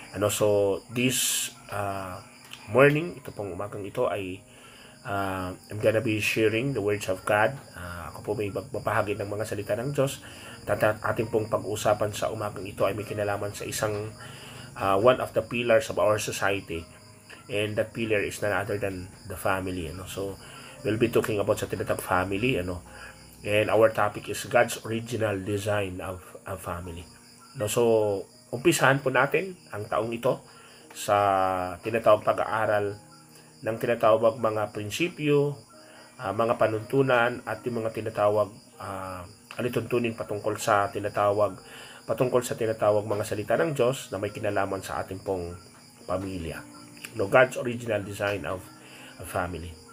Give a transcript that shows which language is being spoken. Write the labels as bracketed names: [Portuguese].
[English] So this morning, [Filipino] ito pong umagang ito ay [English] I'm gonna be sharing the words of God. [Filipino] Ako po may magbabahagi ng mga salita ng Diyos. At ating pong pag-usapan sa umagang ito ay may kinalaman sa isang [English] one of the pillars of our society. And that pillar is none other than the family. So, we'll be talking about [Filipino] sa tinatawag [English] family. And our topic is God's original design of a family. [Filipino] So, umpisahan po natin ang taong ito sa tinatawag pag-aaral ng tinatawag mga prinsipyo, mga panuntunan at yung mga tinatawag alituntunin patungkol sa tinatawag mga salita ng Diyos na may kinalaman sa ating pong pamilya. [English] God's original design of a family.